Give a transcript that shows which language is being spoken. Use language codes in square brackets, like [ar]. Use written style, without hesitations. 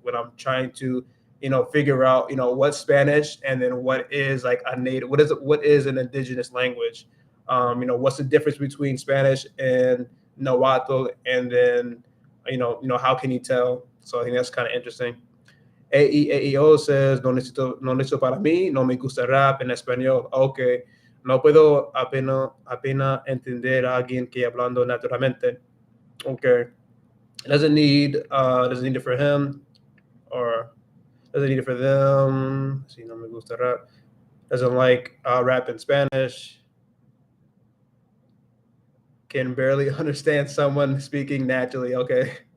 [en] When I'm trying to, figure out, what's Spanish, and then what is like a native, what is an indigenous language. What's the difference between Spanish and Nahuatl, and then, how can you tell? So I think that's kind of interesting. AEO says, [es] no necesito para mí, no me gusta rap en español. Okay. No puedo apenas entender a alguien que hablando naturalmente. [en] Okay. Doesn't need it for him, or doesn't need it for them. [es] Si no me gusta rap. [en] Doesn't like rap in Spanish. Can barely understand someone speaking naturally. Okay.